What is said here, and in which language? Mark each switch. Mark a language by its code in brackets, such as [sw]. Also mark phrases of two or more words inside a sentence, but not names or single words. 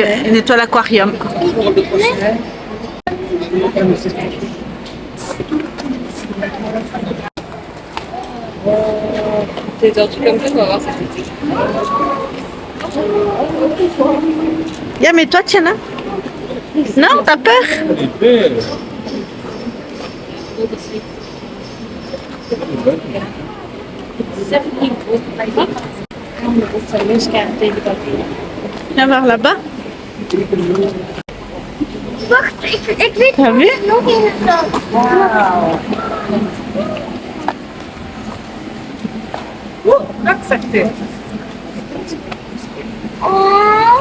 [fr] Il nettoie l'aquarium. Yeah, mais toi, Tiana? Non, t'as peur? Viens voir là-bas. [nl] Wacht, ik weet [fr] T'as vu? [nl] nog een vrouw. Bak sakte. Oh.